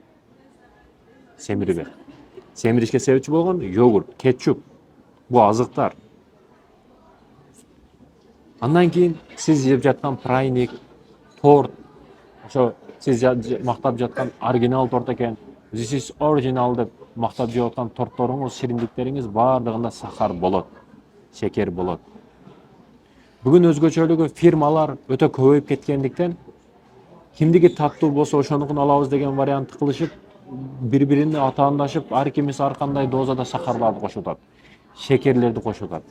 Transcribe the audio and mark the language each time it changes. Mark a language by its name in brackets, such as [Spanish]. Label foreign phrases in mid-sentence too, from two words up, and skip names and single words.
[Kyrgyz] Семирбе. Семиришке себепчи болгон йогурт, кетчуп, бул азыктар. Андан кийин сиз жеп жаткан прайник, торт, ошо сиз мактап жаткан оригинал торт экен, [English] this is original [Kyrgyz] деп мактап жеп аткан тортлоруңуз, шириндиктериңиз баардыгында сахар болот, шекер болот. Бүгүн өзгөчөлүгү фирмалар өтө көбөйүп кеткендиктен кимдики таттуу болсо ошонукун алабыз деген вариантты кылышып, бири-бирине атаандашып, ар кимиси ар кандай дозада сахарларды кошуп атат, шекерлерди кошуп атат.